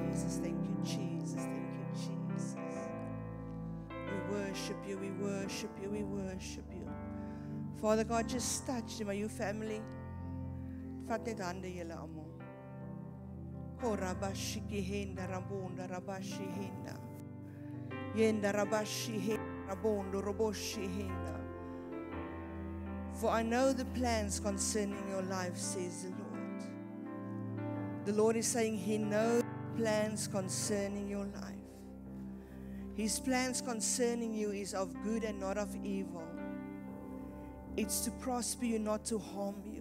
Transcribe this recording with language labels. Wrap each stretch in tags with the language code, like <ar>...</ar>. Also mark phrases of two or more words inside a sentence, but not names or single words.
<en>Jesus. Thank you, Jesus. Thank you, Jesus. We worship you. We worship you. We worship you. Father God, just touch them. Are you family?</en> <af>Vat net hande julle almal. Korabashi henda rabonda rabashi henda. Yenda rabashi henda rabondo roboshi henda.</af> <en>For I know the plans concerning your life, says the Lord. The Lord is saying He knows plans concerning your life. His plans concerning you is of good and not of evil. It's to prosper you, not to harm you.</en>